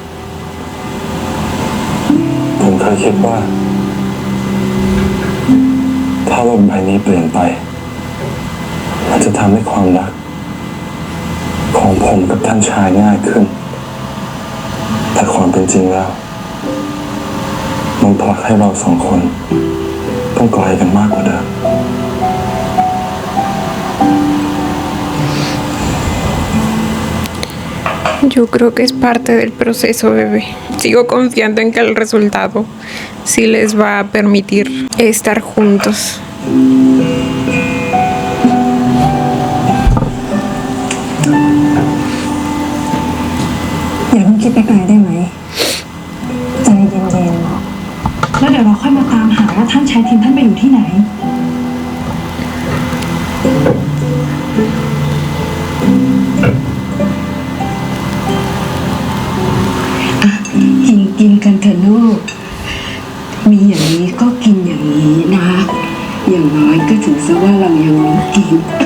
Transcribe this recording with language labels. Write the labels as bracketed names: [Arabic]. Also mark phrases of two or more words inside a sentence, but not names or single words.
[Thai] ผมเคยคิดว่า ถ้าโลกใบนี้เปลี่ยนไปมันจะทำให้ความรักของผมกับท่านชายง่ายขึ้น แต่ความเป็นจริงแล้วมันผลักให้เราสองคนต้องไกลกันมากกว่าเดิม [Spanish] Yo creo que es parte del proceso, bebé. Sigo confiando en que el resultado sí les va a permitir estar juntos. [Thai] อย่าเพิ่งคิดไปไกลได้ไหมใจเย็นๆแล้วเดี๋ยวเราค่อยมาตามหาว่าท่านชายทินท่านไปอยู่ที่ไหน กินกันเถอะลูกมีอย่างนี้ก็กินอย่างนี้นะ อย่างน้อยก็ถือซะว่าเรายังมีกิน